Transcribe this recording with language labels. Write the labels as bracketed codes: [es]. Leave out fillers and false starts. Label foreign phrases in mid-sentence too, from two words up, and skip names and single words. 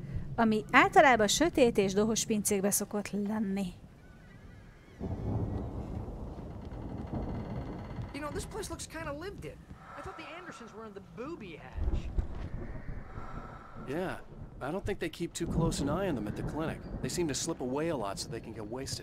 [hu] ami általában sötét és dohos pincékbe szokott lenni. [en] You know, this place looks kind of lived in. I thought the Andersons were in the booby hatch. Yeah, I don't think they keep too close an eye on them at the clinic. They seem to slip away a lot so they can get wasted.